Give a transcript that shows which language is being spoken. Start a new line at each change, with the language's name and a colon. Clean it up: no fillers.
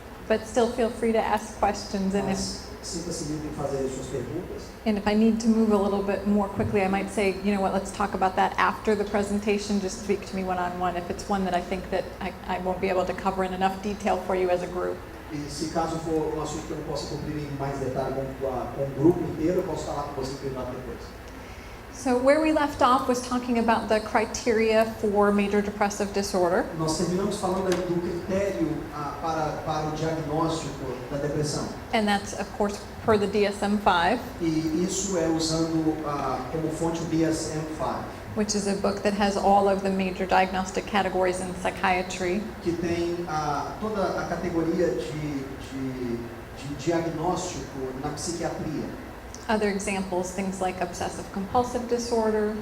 English: but still feel free to ask questions.
Portuguese: mas sinta-se livre em fazer as suas perguntas.
English: And if I need to move a little bit more quickly, I might say, you know what, let's talk about that after the presentation. Just speak to me one-on-one if it's one that I think that I won't be able to cover in enough detail for you as a group.
Portuguese: E se caso for um assunto que eu não possa cobrir em mais detalhe com o grupo inteiro, eu posso falar com você em privado depois.
English: So where we left off was talking about the criteria for major depressive disorder.
Portuguese: Nós terminamos falando do critério para o diagnóstico da depressão.
English: And that's, of course, per the DSM-5,
Portuguese: E isso é usando como fonte o DSM-5,
English: which is a book that has all of the major diagnostic categories in psychiatry.
Portuguese: que tem toda a categoria de diagnóstico na psiquiatria.
English: Other examples, things like obsessive compulsive disorder,